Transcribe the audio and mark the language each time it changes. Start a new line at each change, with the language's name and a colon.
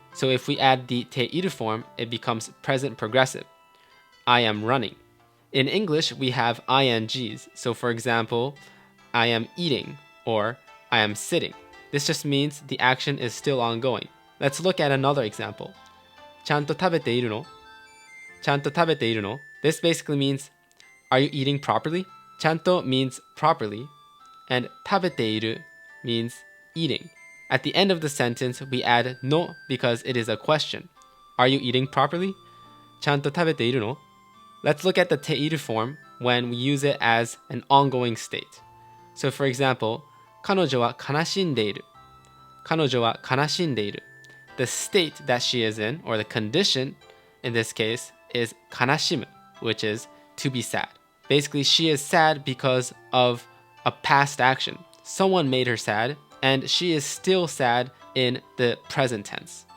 English: So if we add the te iru form, it becomes present progressive. I am running. In English, we have ings. So for example, I am eating or I am sitting. This just means the action is still ongoing. Let's look at another example.
Japanese: ちゃんと食べているの?ちゃんと食べているの?
English: This basically means, are you eating properly? ちゃんと means properly, and 食べている means eating. At the end of the sentence, we add no because it is a question. Are you eating properly?
Japanese: ちゃんと食べているの?
English: Let's look at the te iru form when we use it as an ongoing state. So for example,
Japanese: 彼女は悲しんでいる. 彼女は悲しんでいる.
English: The state that she is in, or the condition in this case, is 悲しむ, which is to be sad. Basically, she is sad because of a past action. Someone made her sad, and she is still sad in the present tense.